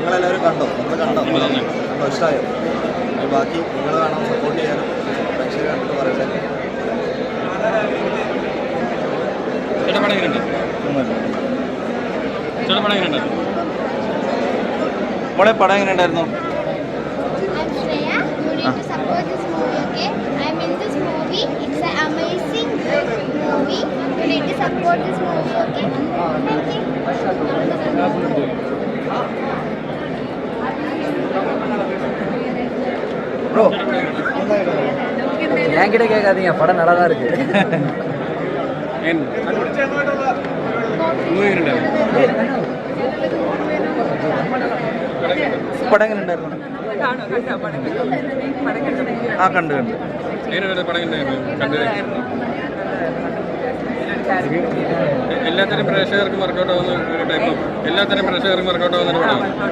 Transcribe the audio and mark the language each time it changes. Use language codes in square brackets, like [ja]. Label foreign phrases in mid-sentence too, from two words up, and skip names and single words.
[ml] നിങ്ങളെല്ലാവരും കണ്ടോ? നിങ്ങൾ കണ്ടോ? നമ്മൾ ഇഷ്ടമായോ? ബാക്കി നിങ്ങൾ വേണം സപ്പോർട്ട് ചെയ്യാനും. പ്രേക്ഷകരെ കണ്ടിട്ട് പറയട്ടെ. മോളെ പടം എങ്ങനെ ഉണ്ടായിരുന്നു? [en] I'm Shreya. You need to support this movie, okay? I'm in this movie. It's an amazing movie. You need to support this movie, okay? Thank you. [ta] ப்ரோ என்கிட்ட கேட்காதீங்க, படம் நல்லா தான் இருக்கு. [ml] പടം എങ്ങനെ ഉണ്ടായിരുന്നു? ആ കണ്ടു. എല്ലാത്തരം പ്രേക്ഷകർക്കും വർക്കൗട്ട് ആവുന്ന ഒരു ടൈപ്പ്, എല്ലാത്തരം പ്രേക്ഷകർക്കും വർക്കൗട്ട് ആവുന്ന ഒരു പടമാണ്.